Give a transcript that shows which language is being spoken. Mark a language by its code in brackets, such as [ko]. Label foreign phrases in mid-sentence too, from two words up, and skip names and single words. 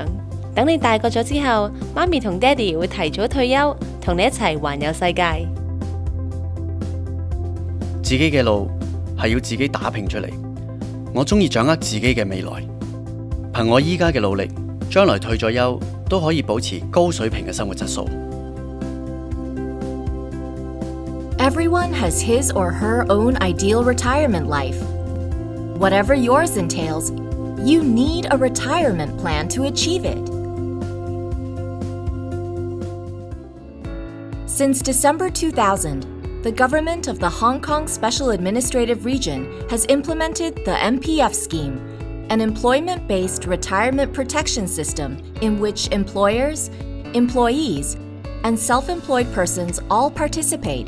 [yue] 等你大個咗之後，媽咪同爹哋會提早退休，同你一齊環遊世界。自己嘅路係要自己打拼出嚟。我鍾意掌握自己嘅未來，憑我依家嘅努力，將來退咗休都可以保持高水平嘅生活質素。 [en] Everyone has his or her own ideal retirement life. Whatever yours entails, you need a retirement plan to achieve it. Since December 2000, the government of the Hong Kong Special Administrative Region has implemented the Mpf scheme, an employment-based retirement protection system in which employers, employees, and self-employed persons all participate.